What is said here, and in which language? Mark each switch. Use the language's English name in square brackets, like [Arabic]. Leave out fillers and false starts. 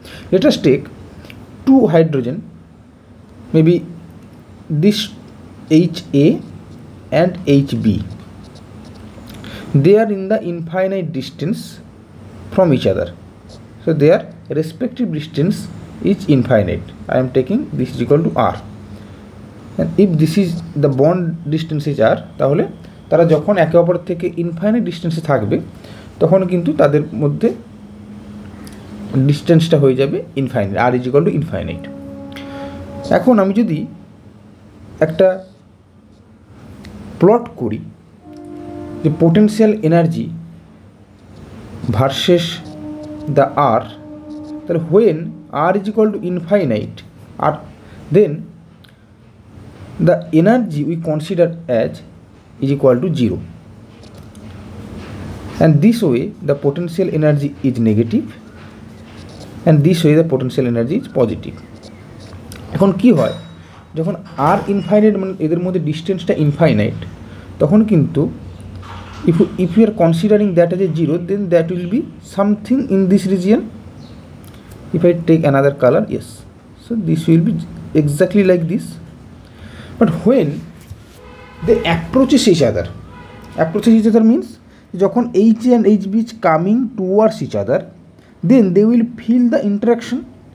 [English] Let us take two hydrogen, maybe this HA and HB. They are in the infinite distance from each other, so their respective distance is infinite. I am taking this is equal to R, and if this is the bond distance is R, [Bangla] তাহলে তারা যখন একে অপর থেকে infinite ডিস্টেন্সে থাকবে তখন কিন্তু তাদের মধ্যে ডিস্টেন্সটা হয়ে যাবে infinite, [English] R is equal to infinite. [Bangla] এখন আমি যদি একটা প্লট করি যে পোটেনশিয়াল এনার্জি ভার্সেস দ্য আর, তাহলে [English] When R is equal to infinite, then the energy we consider as is equal to 0, and this way the potential energy is negative and this way the potential energy is positive. [Bangla] এখন কি হয়, যখন R infinite মানে এদের মধ্যে ডিস্টেন্সটা infinite তখন কিন্তু [English] if we are considering that as a 0, then that will be something in this region. If I take another color, yes, so this will be exactly like this. But when they approaches each other means যখন HA and HB is coming towards each other, then they will feel the interaction.